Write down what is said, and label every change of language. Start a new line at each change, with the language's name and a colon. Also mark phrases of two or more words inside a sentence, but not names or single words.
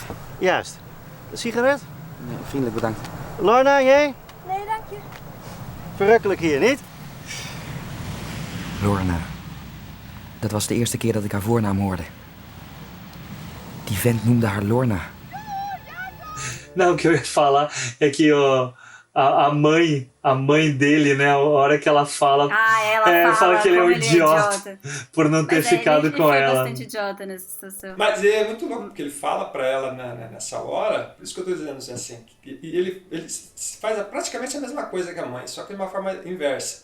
Dutch: Juist. Een sigaret? Ja, vriendelijk bedankt. Lorna, jij? Nee, dank je. Verrukkelijk hier, niet? Lorna. Dat was de eerste keer dat ik haar voornaam hoorde. Die vent noemde haar Lorna.
Portuguese: Não, o que eu ia falar é que a mãe dele, né, a hora que ela fala, ela fala que ele é um como idiota por não ter ficado com ele ela. Foi bastante idiota nessa situação. Mas é muito louco, porque ele fala pra ela nessa hora, por isso que eu tô dizendo assim, e ele faz praticamente a mesma coisa que a mãe, só que de uma forma inversa.